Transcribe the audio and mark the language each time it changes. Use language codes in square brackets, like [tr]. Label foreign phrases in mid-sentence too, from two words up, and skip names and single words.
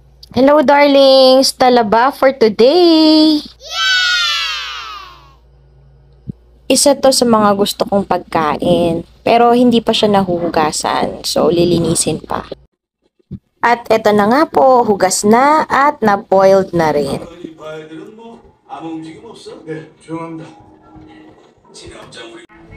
[en] Hello darlings! Talaba for today! [tl] Isa to sa mga gusto kong pagkain, pero hindi pa siya nahuhugasan, so lilinisin pa. At eto na nga po, hugas na at na-boiled na rin. [ko] 이 바이들은 뭐 아무 움직임 없어? 네, 조용합니다. 진압장 우리